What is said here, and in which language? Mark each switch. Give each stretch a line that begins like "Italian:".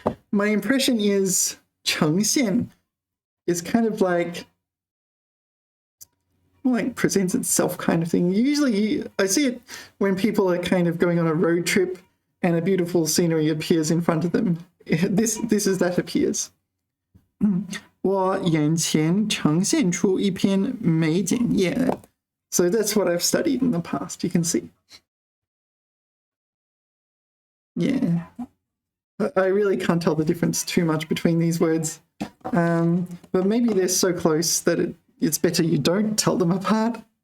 English: My impression is 呈现 is kind of like presents itself kind of thing. Usually I see it when people are kind of going on a road trip and a beautiful scenery appears in front of them. This is that appears.
Chinese: 我眼前呈现出一片美景 Yeah.
English: So that's what I've studied in the past. You can see. Yeah. I really can't tell the difference too much between these words. But maybe they're so close that it's better you don't tell them apart.